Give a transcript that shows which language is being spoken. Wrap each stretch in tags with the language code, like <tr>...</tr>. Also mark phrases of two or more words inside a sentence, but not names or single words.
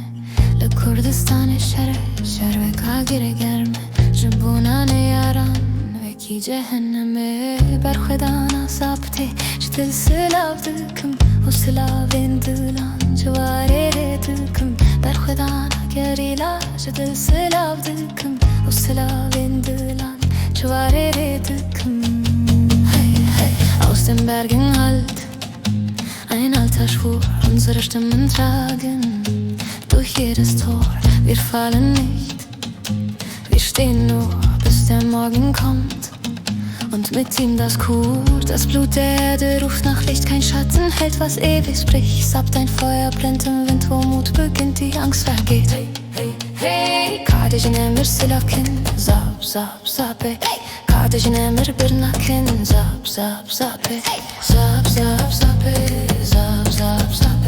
<ku>Kurdistanê Şere, şervek agir germe, bona neyaran, wekî cehenneme. Berxwedana zapê, ji dil slav dikim, û slavên dilan ciwarê dikim. Berxwedana gerîla, ji dil slav dikim, û slavên dilan ciwarê dikim.</ku> <de>Aus den Bergen hallt ein alter Schwur, unsere Stimmen tragen durch jedes Tor. Wir fallen nicht, wir stehen nur, bis der Morgen kommt und mit ihm das Kur. Das Blut der Erde ruft nach Licht, kein Schatten hält, was ewig spricht. Sabt ein Feuer brennt im Wind, wo Mut beginnt, die Angst vergeht.</de> <ku>Hey, hey, hey, kardeşine slavkin, zap, zap, zapê. Kardeşine bir nakin, zap, zap, zapê. Zap, zap, zapê, zap, zap, zapê.</ku>